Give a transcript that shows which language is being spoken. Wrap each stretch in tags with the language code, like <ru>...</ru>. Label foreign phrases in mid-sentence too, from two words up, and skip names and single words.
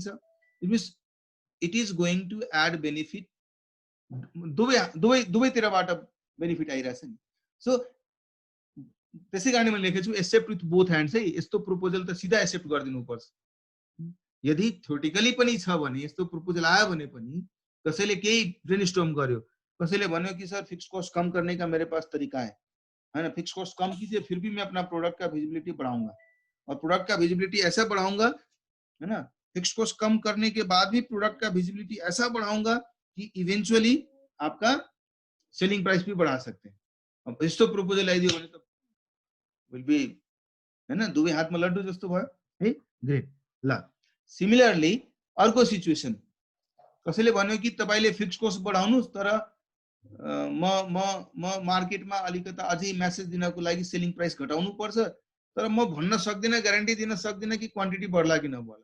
<en>it means it is going to add benefit,</en> <ne>दुवैतिरबाट बेनिफिट आइरहेछ नि। सो त्यसै कारण मैले लेखेको छु</ne> <en>accept with both hands</en> <ne>है। यस्तो प्रपोजल त सिधा एक्सेप्ट गरिदिनुपर्छ। यदि थ्योरेटिकली पनि छ भने, यस्तो प्रपोजल आयो भने पनि कसैले केही ब्रेनस्टर्म गर्यो, कसैले भन्यो कि</ne> <hi>सर</hi> <en>fix cost</en> <hi>कम करने का मेरे पास तरीका है ना,</hi> <en>fix cost</en> <hi>कम कीजिए फिर भी मैं अपना प्रोडक्ट का विजिबिलिटी बढ़ाऊंगा, और प्रोडक्ट का विजिबिलिटी ऐसा बढ़ाऊंगा, है ना,</hi> <en>fix cost</en> <hi>कम करने के बाद भी प्रोडक्ट का विजिबिलिटी ऐसा बढ़ाऊंगा कि इवेंचुअली आपका</hi> <en>selling price</en> <hi>भी बढ़ा सकते हैं।</hi> <ne>अब यस्तो प्रपोजल आइदियो भने त</ne> <en>will be,</en> <ne>हैन, दुवै हातमा लड्डु जस्तो भयो है। ग्रेट। ल सिमिलरली अर्को सिचुएसन, कसैले भन्यो कि तपाईले</ne> <en>fix cost</en> <ne>बढाउनुस् तर म मार्केटमा अलिकता अझै मेसेज दिनको लागि</ne> <en>selling price</en> <ne>घटाउनु पर्छ, तर म भन्न सक्दिनँ, ग्यारेन्टी दिन सक्दिनँ कि क्वान्टिटी बढ्ला कि नबढ्ला।</ne>